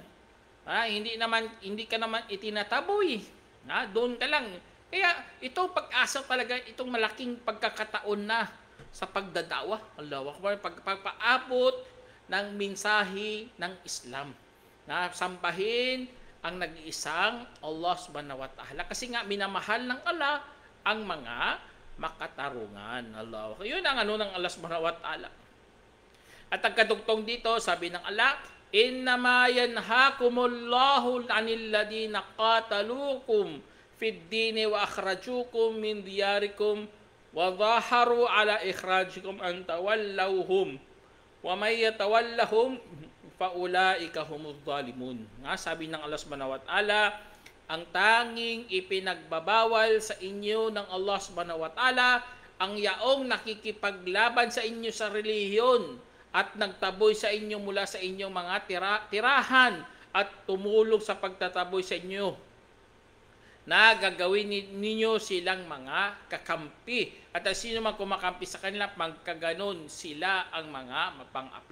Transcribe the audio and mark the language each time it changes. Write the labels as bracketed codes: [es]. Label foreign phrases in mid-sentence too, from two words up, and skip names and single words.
[tl] Hindi ka naman itinataboy. Doon ka lang. Kaya ito pag-asa talaga, itong malaking pagkakataon na sa pagdadawa. [ar] الله أكبر, [tl] pagpapaabot ng mensahe ng Islam. Na sambahin ang nag-iisang Allah [ar] سبحانه وتعالى. [tl] Kasi nga minamahal ng Allah ang mga makatarungan. Allah. Yun ang ng Allah [ar] سبحانه وتعالى. [tl] At ang kadugtong dito, sabi ng Allah, [ar] إنما ينهاكم الله عن الذين قاتلوكم في الدين وأخرجوكم من دياركم وظاهروا على إخراجكم أن تولوهم ومن يتولهم فأولئك هم الظالمون. [tl] Sabi ng Allah [ar] سبحانه وتعالى, [tl] ang tanging ipinagbabawal sa inyo ng Allah [ar] سبحانه وتعالى [tl] ang yaong nakikipaglaban sa inyo sa relihiyon at nagtaboy sa inyo mula sa inyong mga tirahan at tumulong sa pagtataboy sa inyo na gagawin ninyo silang mga kakampi. At sino man kumakampi sa kanila, magkaganon sila ang mga mapang-api.